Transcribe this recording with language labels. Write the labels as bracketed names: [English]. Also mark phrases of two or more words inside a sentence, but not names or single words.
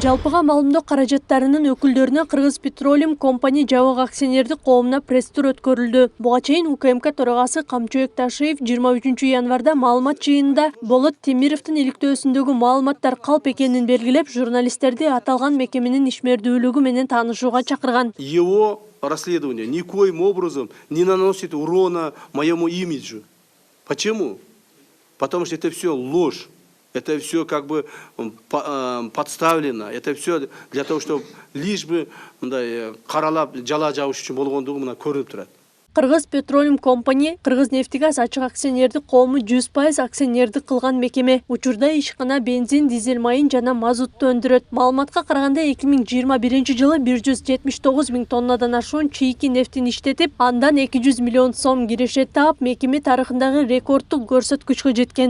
[Kyrgyz] Жалпыга маалымдоо каражаттарынын өкүлдөрүнө Кыргыз Petroleum Company жабык акционердик коомуна пресс-тур өткөрүлдү. Буга чейин УКМК төрагасы Камчыбек Ташиев 23 январда маалымат жыйынында Болот Темировдун иликтөөсүндөгү маалыматтар калп экенин белгилеп, журналисттерди аталган мекеменин ишмердүүлүгү менен таанышууга чакырган. [Russian] Его расследование никоим образом не наносит урона моему имиджу. Почему? Потому что это все ложь. Это все как бы подставлено. Это все для того, чтобы лишь бы [Kyrgyz] каралап жала жабыш үчүн болгондугу мына көрүнүп турат. Кыргыз Petroleum Company Кыргыз нефтегаз ачык акционердик коому 100% акционердик кылган мекеме. Учурда ишкана бензин, дизель майын жана мазутту өндүрөт. Маалыматка караганда 2021 жылы 179 000 тоннадан ашуун чийки нефтин иштетип, андан 200 миллион сом кирешет таап, мекеме тарыхындагы рекорддук көрсөткүчкө жеткен.